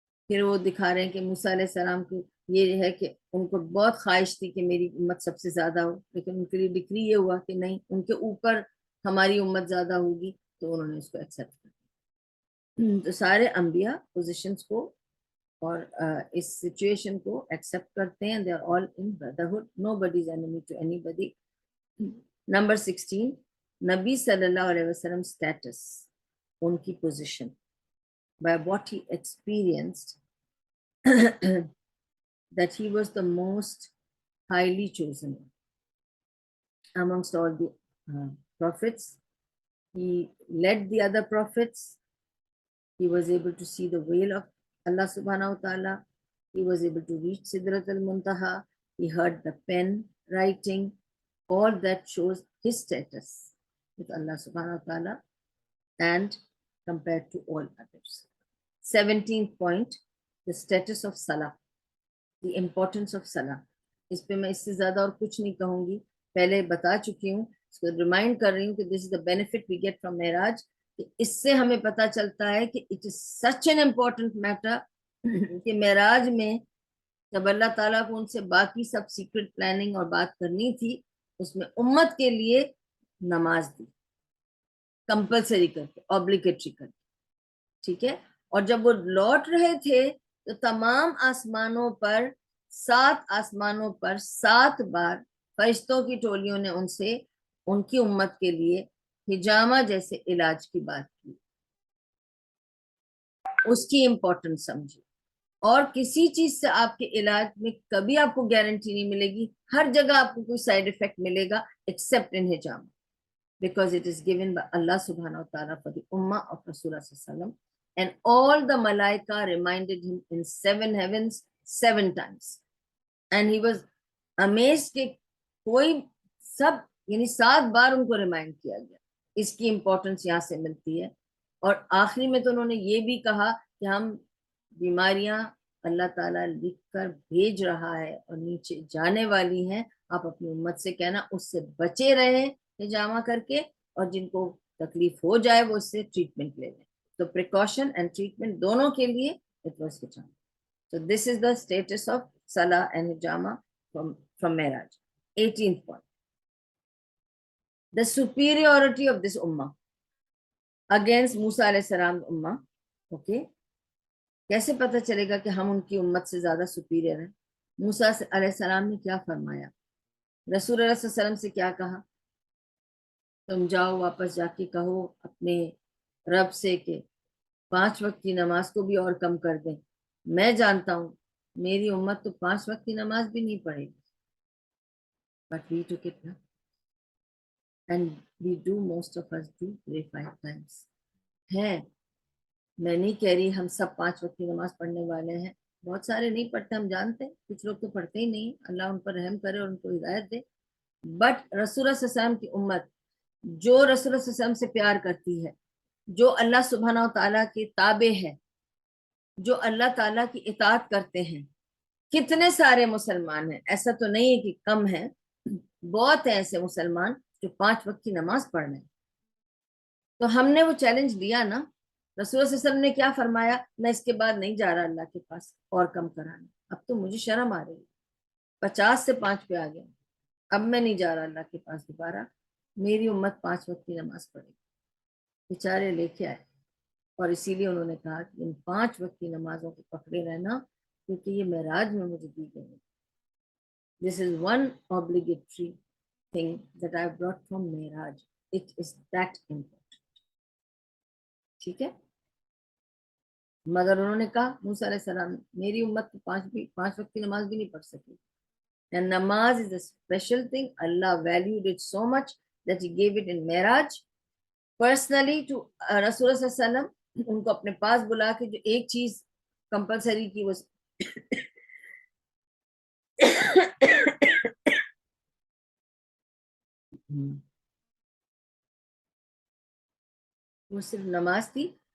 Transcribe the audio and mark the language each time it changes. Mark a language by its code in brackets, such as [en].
[ur] پھر وہ دکھا رہے ہیں کہ موسیٰ علیہ السلام کو یہ ہے کہ ان کو بہت خواہش تھی کہ میری امت سب سے زیادہ ہو, لیکن ان کے لیے ڈکری یہ ہوا کہ نہیں, ان کے اوپر ہماری امت زیادہ ہوگی, تو انہوں نے اس کو ایکسیپٹ کر دیا. تو سارے انبیاء پوزیشنز کو اور اس سچویشن کو ایکسیپٹ کرتے ہیں. [en] they are all in brotherhood. Nobody is enemy to anybody. Number 16, [ur] نبی صلی اللہ علیہ وسلم اسٹیٹس, ان کی position [en] by what he experienced that he was the most highly chosen amongst all the prophets. He led the other prophets. He was able to see the veil of Allah subhanahu wa ta'ala. He was able to reach Sidrat al-Muntaha. He heard the pen writing. All that shows his status with Allah subhanahu wa ta'ala and compared to all others. 17th point, the status of Salah, the importance of Salah. [ur] اس پہ میں اس سے زیادہ اور کچھ نہیں کہوں گی, پہلے بتا چکی ہوں. اس کو ریمائنڈ کر رہی ہوں کہ [en] this is the benefit we get from Miraj. [ur] کہ اس سے ہمیں پتہ چلتا ہے کہ [en] it is such an important matter [ur] کہ معراج میں جب اللہ تعالیٰ کو ان سے باقی سب سیکرٹ پلاننگ اور بات کرنی تھی, اس میں امت کے لیے نماز دی کمپلسری کر کے, obligatory کر کے. ٹھیک ہے. اور جب وہ لوٹ رہے تھے تو تمام آسمانوں پر 7 آسمانوں پر 7 بار فرشتوں کی ٹولیوں نے ان سے ان کی امت کے لیے حجامہ جیسے علاج کی بات کی, اس کی امپورٹنس سمجھی. اور کسی چیز سے آپ کے علاج میں کبھی آپ کو گارنٹی نہیں ملے گی, ہر جگہ آپ کو کوئی سائیڈ افیکٹ ملے گا accept in حجامہ, [en] because it is given by Allah subhanahu wa ta'ala for the ummah of Rasulullah sallallahu alaihi wasallam. And all the malaika reminded him in 7 heavens 7 times. And he was amazed [ur] کہ کوئی سب یعنی 7 بار ان کو remind کیا گیا. اس کی importance یہاں سے ملتی ہے اور آخری میں تو انہوں نے یہ بھی کہا کہ ہم بیماریاں اللہ تعالیٰ لکھ کر بھیج رہا ہے اور نیچے جانے والی ہیں، آپ اپنی امت سے کہنا اس سے بچے رہیں ہجامہ کر کے، اور جن کو تکلیف ہو جائے وہ اس سے ٹریٹمنٹ لے لیں. تو [en] precaution and treatment [ur] دونوں کے لیے [en] it was [ur] ہجامہ. [en] So this is the status of Salah and Hijama from Miraj. 18th point. The superiority of this ummah against Musa علیہ السلام ummah. Okay. [ur] کیسے پتہ چلے گا کہ ہم ان کی امت سے زیادہ سپیریئر ہیں؟ موسیٰ علیہ السلام نے کیا فرمایا، رسول اللہ صلی اللہ علیہ وسلم سے کیا کہا، تم جاؤ واپس جا کے کہو اپنے رب سے کہ 5 وقت کی نماز کو بھی اور کم کر دیں. میں جانتا ہوں میری امت تو 5 وقت کی نماز بھی نہیں پڑھے گی. [en] But we took it now. And we do, most of us do pray 5 times. [ur] ہیں، میں نہیں کہہ رہی ہم سب 5 وقت کی نماز پڑھنے والے ہیں، بہت سارے نہیں پڑھتے، ہم جانتے ہیں، کچھ لوگ تو پڑھتے ہی نہیں، اللہ ان پر رحم کرے اور ان کو ہدایت دے. بٹ رسول اللہ صلی اللہ علیہ وسلم کی امت جو رسول اللہ صلی اللہ علیہ وسلم سے پیار کرتی ہے، جو اللہ سبحانہ و تعالیٰ کے تابع ہے، جو اللہ تعالیٰ کی اطاعت کرتے ہیں، کتنے سارے مسلمان ہیں، ایسا تو نہیں ہے کہ کم ہیں، بہت ہیں ایسے مسلمان جو 5 وقت کی نماز پڑھ رہے ہیں. تو ہم نے وہ چیلنج دیا نا، رسول اللہ صلی اللہ علیہ وسلم نے کیا فرمایا، میں اس کے بعد نہیں جا رہا اللہ کے پاس اور کم کرانے، اب تو مجھے شرم آ رہی ہے، 50 سے 5 پہ آ گیا، اب میں نہیں جا رہا اللہ کے پاس دوبارہ، میری امت 5 وقت کی نماز پڑھے گی. بیچارے لے کے آئے، اور اسی لیے انہوں نے کہا کہ ان 5 وقت کی نمازوں کو پکڑے رہنا، کیونکہ یہ معراج میں مجھے دی گئی ہے. [en] This is one obligatory thing that I brought from Miraj. It is that important. [ur] ٹھیک ہے، مگر انہوں نے کہا موسیٰ علیہ السلام میری امت تو 5 وقت کی نماز بھی نہیں پڑھ سکی. [en] And namaz is a special thing. Allah valued it so much that he gave it in Miraj personally to Rasulullah صلی اللہ علیہ وسلم. [ur] ان کو اپنے پاس بلا کے جو ایک چیز کمپلسری کی وہ صرف نماز تھی.